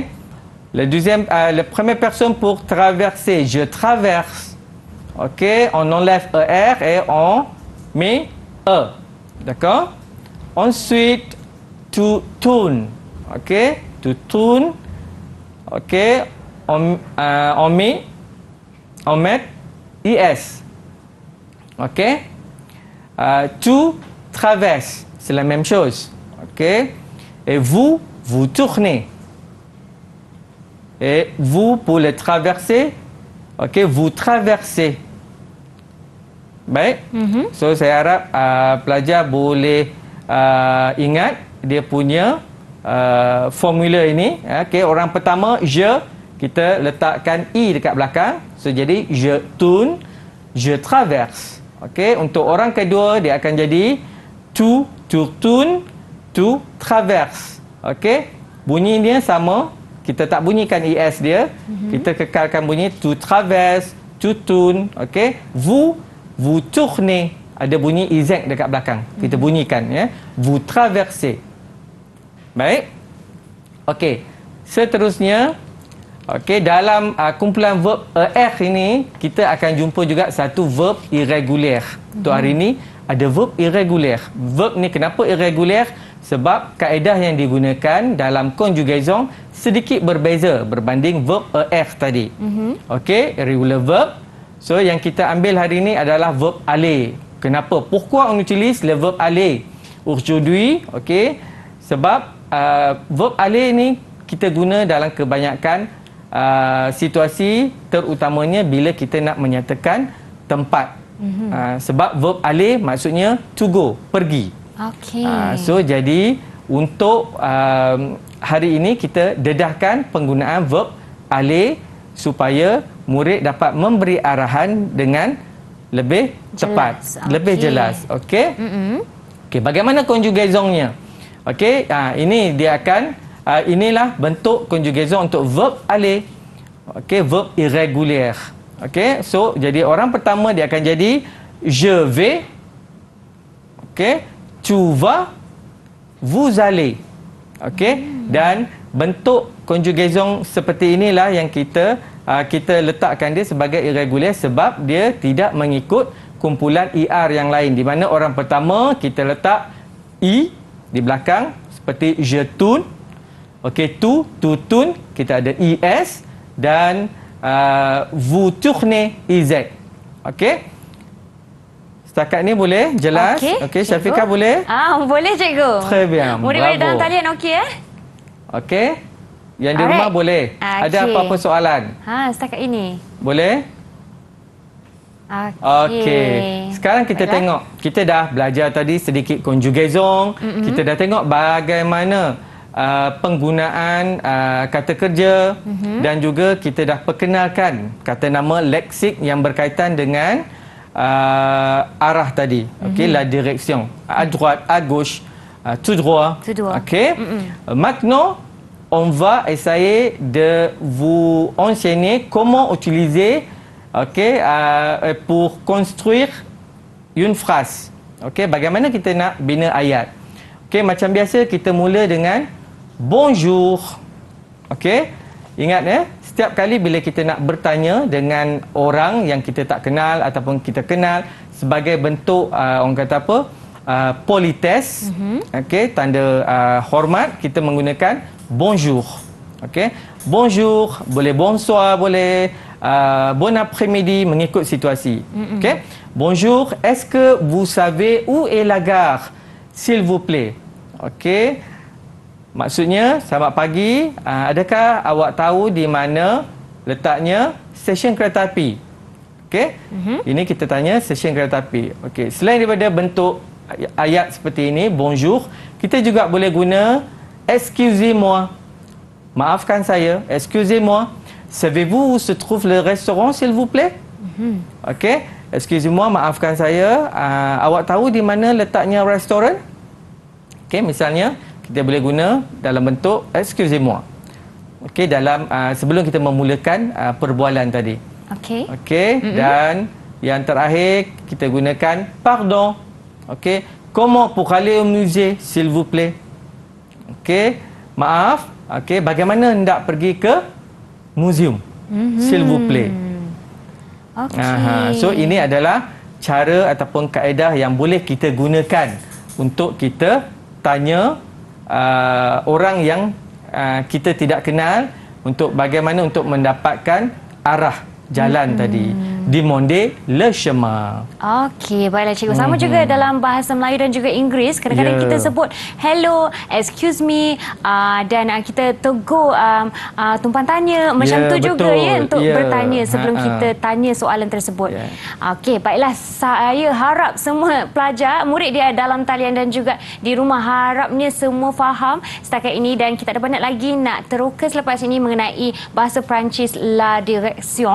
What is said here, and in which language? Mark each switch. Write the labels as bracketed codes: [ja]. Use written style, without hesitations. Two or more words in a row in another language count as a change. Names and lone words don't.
[fr] La première personne pour traverser, je traverse. Ok. On enlève ER et on met E. D'accord. Ensuite, to tourne. Ok. To tourne. Ok. On met IS. Ok. Tu traverses, c'est la même chose. Ok. Et vous tournez. Et vous, pour le traverser, ok, vous traversez. [ms] Baik. So saya harap pelajar boleh ingat dia punya formula ini. Ok, orang pertama je, kita letakkan i dekat belakang. So jadi [fr] je tourne, je traverse. [ms] Okey, untuk orang kedua dia akan jadi [fr] tu tourne, tu traverse. [ms] Okey, bunyinya sama, kita tak bunyikan es dia, kita kekalkan bunyi [fr] tu traverse, tu tourne. Okey, vous tournez, [ms] ada bunyi iz dekat belakang, kita bunyikan ya, [fr] vous traversez. [ms] Baik. Okey, seterusnya, okey, dalam kumpulan verb er ini kita akan jumpa juga satu verb irregular. Untuk hari ini ada [en] verb irregular. [ms] Verb ni kenapa irregular? Sebab kaedah yang digunakan dalam conjugaison sedikit berbeza berbanding verb er tadi. [en] Okey, irregular verb. [ms] So yang kita ambil hari ini adalah verb aller. Kenapa? [fr] Pourquoi on utilise le verb aller aujourd'hui? [ms] Okey, sebab verb aller ni kita guna dalam kebanyakan situasi, terutamanya bila kita nak menyatakan tempat. Sebab verb aller maksudnya [en] to go, [ms] pergi. Okey. So jadi untuk hari ini kita dedahkan penggunaan verb aller supaya murid dapat memberi arahan dengan lebih tepat, lebih jelas. Okey. Okey, bagaimana conjugaisonnya? Okey, ini dia akan inilah bentuk conjugaison untuk verb aller. [fr] Okey, verb irrégulier. [ms] Okey, so jadi orang pertama dia akan jadi [fr] je vais. Okey, tu vas, vous allez. [ms] Okey, dan bentuk conjugaison seperti inilah yang kita letakkan dia sebagai irregulier sebab dia tidak mengikut kumpulan er yang lain, di mana orang pertama kita letak i di belakang seperti [fr] je tourne. [ms] Okey, [fr] tu tourne, [ms] kita ada is, dan [fr] vous tournez [ms] iz. Okey, setakat ni boleh jelas? Okey, Syafiqah boleh? Boleh cikgu. [fr] Très bien. [ms] Murid-murid dalam talian okey Okey, yang di rumah boleh. Ada apa-apa soalan? Setakat ini Boleh? Okey. Sekarang kita tengok, kita dah belajar tadi sedikit conjugaison. Kita dah tengok bagaimana penggunaan kata kerja, dan juga kita dah perkenalkan kata nama leksik yang berkaitan dengan arah tadi. Okey, [fr] la direction, à droite, à gauche, tout droit. Okey. Maintenant, on va essayer de vous enseigner comment utiliser Okey, pour construire une phrase. [ms] Okey, bagaimana kita nak bina ayat? Okey, macam biasa kita mula dengan bonjour. Okey, ingat ya, setiap kali bila kita nak bertanya dengan orang yang kita tak kenal ataupun kita kenal, sebagai bentuk orang kata apa, politesse, okey, tanda hormat, kita menggunakan bonjour. Okey, bonjour, boleh bonsoir, boleh [fr] bon après-midi, [ms] mengikut situasi. Okey, [fr] bonjour, est-ce que vous savez où est la gare, s'il vous plaît? [ms] Okey, maksudnya selamat pagi, adakah awak tahu di mana letaknya stesen kereta api? Okey, ini kita tanya stesen kereta api. Okey, selain daripada bentuk ayat seperti ini, bonjour, kita juga boleh guna [fr] excusez-moi, [ms] maafkan saya, [fr] excusez-moi, savez-vous où se trouve le restaurant, s'il vous plaît? Okey, excusez-moi, [ms] maafkan saya, awak tahu di mana letaknya restoran? Okey, misalnya kita boleh guna dalam bentuk [fr] excusez-moi. [ms] Okey, dalam sebelum kita memulakan perbualan tadi. Okey. Okey, dan yang terakhir kita gunakan pardon. Okey, [fr] comment pour aller au musée, s'il vous plaît? [ms] Okey, maaf. Okey, bagaimana hendak pergi ke museum? [fr] S'il vous plaît. Okey. [ms] So ini adalah cara ataupun kaedah yang boleh kita gunakan untuk kita tanya orang yang kita tidak kenal, untuk bagaimana untuk mendapatkan arah jalan tadi. [fr] Demander le chemin. [ms] Okey, baiklah cikgu. Sama juga dalam bahasa Melayu dan juga Inggeris. Kadang-kadang kita sebut [en] hello, excuse me, [ms] dan kita tegur tumpuan tanya. Macam tu juga ya, untuk bertanya sebelum kita tanya soalan tersebut. Okey, baiklah. Saya harap semua pelajar, murid dia dalam talian dan juga di rumah, harapnya semua faham setakat ini, dan kita ada banyak lagi nak teroka selepas ini mengenai bahasa Perancis [fr] la direction.